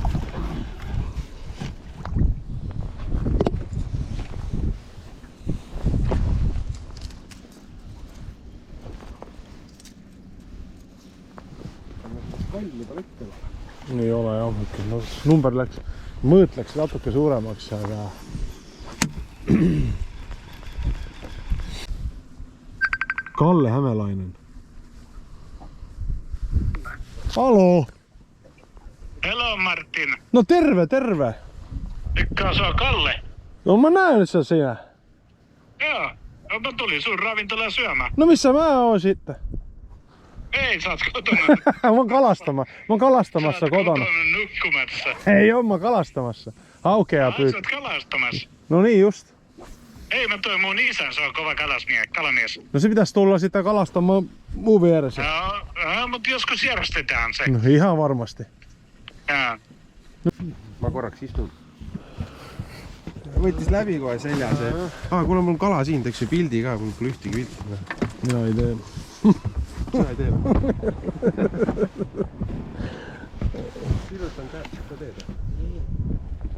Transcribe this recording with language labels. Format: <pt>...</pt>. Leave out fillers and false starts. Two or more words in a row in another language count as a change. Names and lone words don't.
<et>Ei ole jah, no, number läks, mõõt läks natuke suuremaks, aga Kalle Hämelainen. Halo!</et> <fi>Hello Martin. No terve, terve! Ikka se on Kalle. No mä näen sen siinä. Joo, no, mä tulin sun ravintolaan syömään. No missä mä oon sitten? Ei, sä oot kotona. Mä oon kalastamassa Sä oot kotona. nukkumassa. Ei oo, mä kalastamassa. Haukea Sä pyykki. oot kalastamassa. No niin just. Ei, mä toin mun isän, se on kova kalamies. No se pitäis tulla sitten kalastamaan muun vieressä. Joo, mutta joskus järjestetään se. No ihan varmasti. Joo.</fi> <et>Ma korraks istun. Võttis läbi kohe selja see. Kuule, mul on kala siin, teeks pildi ka, mul pole ühtegi pilti. Mina ei tee. Sa ei tee või? Sirutan käest, sa teed.</et>